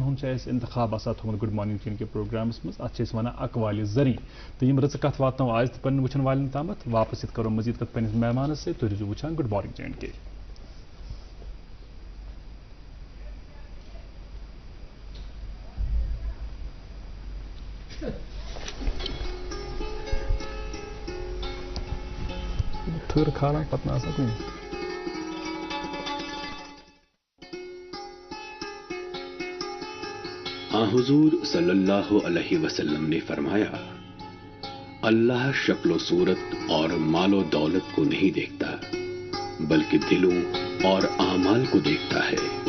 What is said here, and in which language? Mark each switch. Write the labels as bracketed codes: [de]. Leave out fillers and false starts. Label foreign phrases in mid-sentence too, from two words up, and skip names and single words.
[ks] ہُنٛد چھُ اَسہِ انتخاب آسان تھوٚمُت گُڈ مارنِنٛگ چین کے پروگرامس منٛز اتھ چھِ أسۍ ونان اقوالہِ زری تہٕ یِم رٕژٕ کتھ واتناوو آز تہِ پننٮ۪ن وٕچھن والٮ۪ن تامتھ واپس یِتھ کرو مزیٖد کتھ پننِس مہمانس سۭتۍ تُہۍ روٗزِو وٕچھان گُڈ مارنِنٛگ جے اینڈ کے تھٔر کھالان پتہٕ نہٕ آسان کُنہِ [ur] حضور [ar] صلی اللہ علیہ وسلم [ur] نے فرمایا اللہ شکل و صورت اور مال و دولت کو نہیں دیکھتا بلکہ دلوں اور اعمال کو دیکھتا ہے